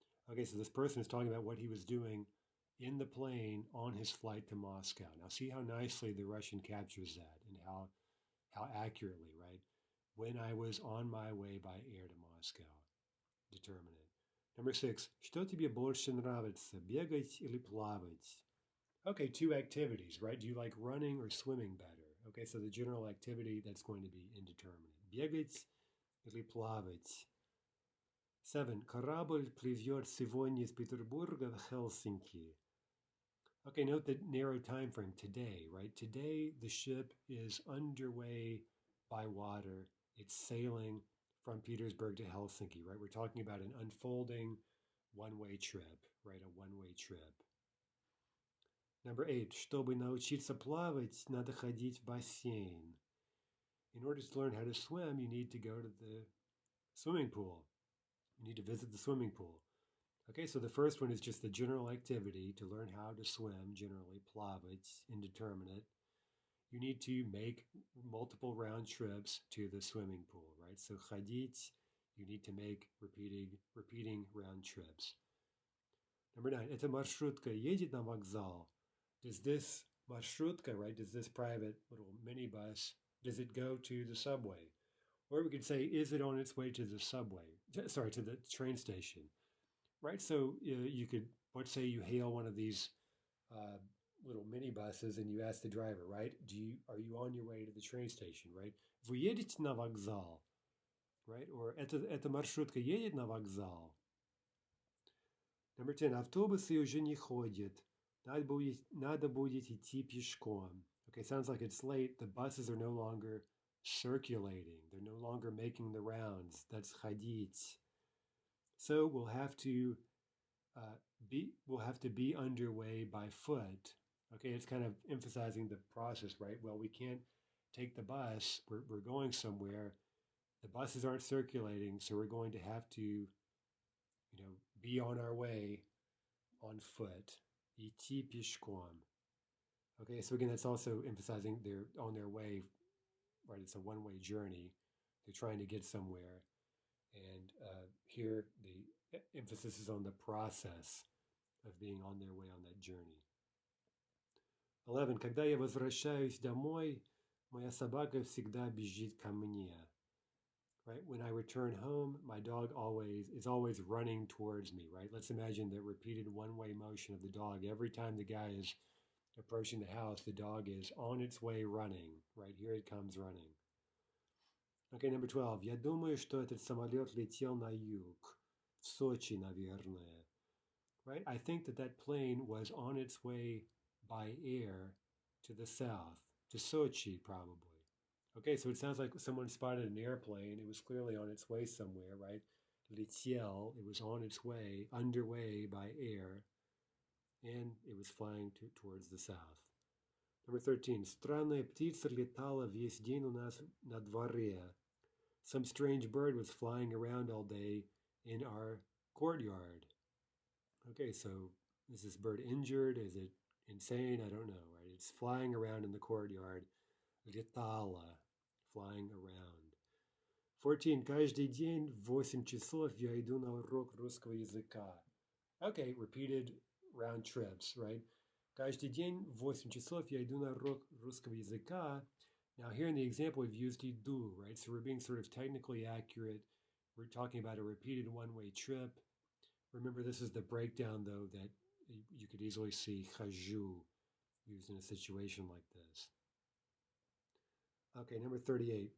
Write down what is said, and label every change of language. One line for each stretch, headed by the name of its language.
English: Okay, so this person is talking about what he was doing in the plane on his flight to Moscow. Now see how nicely the Russian captures that and how accurately, right? When I was on my way by air to Moscow. Determinate. Number 6.
Russian: Что тебе больше нравится, бегать или плавать?
English: Okay, two activities, right? Do you like running or swimming better? Okay, so the general activity, that's going to be indeterminate.
Russian: Бегать или плавать? 7. Корабль плывет сегодня из Петербурга в Helsinki.
English: Okay, note the narrow time frame, today, right? Today, the ship is underway by water. It's sailing from Petersburg to Helsinki, right? We're talking about an unfolding one-way trip, right? A one-way trip. Number 8.
Russian: Чтобы научиться плавать, надо ходить в бассейн.
English: In order to learn how to swim, you need to go to the swimming pool. You need to visit the swimming pool. Okay, so the first one is just the general activity to learn how to swim, generally, плавать, indeterminate. You need to make multiple round trips to the swimming pool, right? So ходить, you need to make repeating round trips. Number 9,
Russian: эта маршрутка едет на вокзал.
English: Does this marshrutka, right, does this private little minibus, does it go to the subway? Or we could say, is it on its way to the subway? Sorry, to the train station, right? So you could, let's say you hail one of these little minibuses and you ask the driver, right, are you on your way to the train station, right?
Russian: Вы едете на вокзал,
English: right? Or
Russian: эта маршрутка едет на вокзал.
English: Number 10,
Russian: автобусы уже не ходят. Надо будет идти пешком.
English: Okay, sounds like it's late. The buses are no longer circulating. They're no longer making the rounds. That's ходить. So we'll have to be underway by foot. Okay, it's kind of emphasizing the process, right? Well, we can't take the bus. We're going somewhere. The buses aren't circulating, so we're going to have to, be on our way on foot.
Russian: Идти пешком.
English: Okay, so again, that's also emphasizing they're on their way, right? It's a one-way journey. They're trying to get somewhere. And here the emphasis is on the process of being on their way on that journey. 11.
Russian: Когда я возвращаюсь домой, моя собака всегда бежит ко мне.
English: Right? When I return home, my dog is always running towards me, right? Let's imagine the repeated one-way motion of the dog. Every time the guy is approaching the house, the dog is on its way running, right? Here it comes running. Okay, number 12.
Russian: Я думаю, что этот самолет летел на юг, в Сочи, наверное.
English: Right? I think that plane was on its way by air to the south, to Sochi, probably. Okay, so it sounds like someone spotted an airplane. It was clearly on its way somewhere, right? Летел, it was on its way, underway by air, and it was flying towards the south. Number 13.
Russian: Странная птица летала весь день у нас на дворе.
English: Some strange bird was flying around all day in our courtyard. Okay, so is this bird injured? Is it insane? I don't know, right? It's flying around in the courtyard. Летала, flying around. 14.
Russian: Каждый день в 8 часов я иду на урок русского языка.
English: Okay, repeated round trips, right?
Russian: Каждый день в 8 часов я иду на урок русского языка.
English: Now here in the example we've used idu, right? So we're being sort of technically accurate. We're talking about a repeated one-way trip. Remember, this is the breakdown, though, that you could easily see хожу used in a situation like this. Okay, number 38.